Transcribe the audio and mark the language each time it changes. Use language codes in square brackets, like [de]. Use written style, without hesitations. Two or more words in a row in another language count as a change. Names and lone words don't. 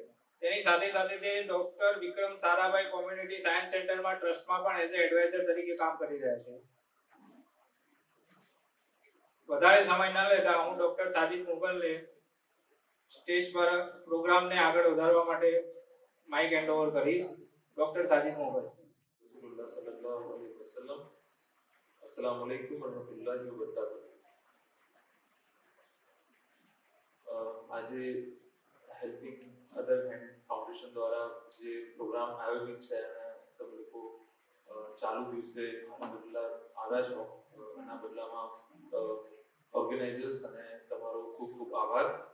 [gu] તેની સાથે સાથે તે ડોક્ટર વિક્રમ સારાભાઈ કોમ્યુનિટી સાયન્સ સેન્ટરમાં ટ્રસ્ટમાં પણ [en] as advisor [gu] તરીકે કામ કરી રહ્યા છે. વધારે સમય ન લેતા હું ડોક્ટર સાજિદ મોગલને સ્ટેજ પર પ્રોગ્રામને આગળ વધારવા માટે [en] mic hand over [gu] કરીશ. ડોક્ટર સાજિદ મોગલ. [ar] السلام عليكم ورحمة الله وبركاته. [gu] આજે હેલ્પિંગ અધર હેન્ડ ફાઉન્ડેશન દ્વારા જે પ્રોગ્રામ આયોજિત છે અને તમે લોકો ચાલુ દિવસે બદલા આવ્યા છો, એના બદલામાં ઓર્ગેનાઇઝર્સ અને તમારો ખૂબ ખૂબ આભાર.